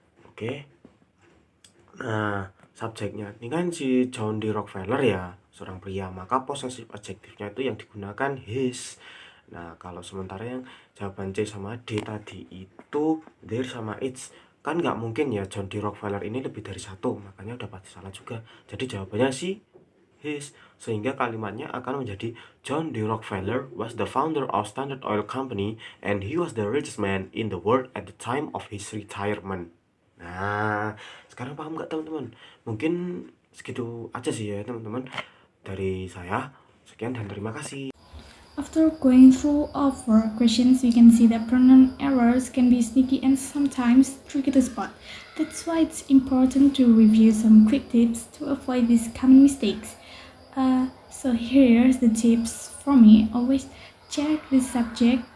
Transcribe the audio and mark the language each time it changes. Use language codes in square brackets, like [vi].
[id] Oke. Nah, subjeknya ini kan si John D. Rockefeller ya, seorang pria, maka possessive adjektifnya itu yang digunakan his. Nah, kalau sementara yang jawaban C sama D tadi itu there sama its, kan nggak mungkin ya John D. Rockefeller ini lebih dari satu, makanya udah pasti salah juga. Jadi jawabannya si his, sehingga kalimatnya akan menjadi John D. [en] Rockefeller was the founder of Standard Oil Company and he was the richest man in the world at the time of his retirement. [id] Nah, sekarang paham nggak teman-teman? Mungkin segitu aja sih ya teman-teman dari saya. Sekian dan terima kasih. [en] After going through all four questions, we can see that pronoun errors can be sneaky and sometimes tricky to spot. That's why it's important to review some quick tips to avoid these common mistakes. So here's the tips for me. Always check the subject.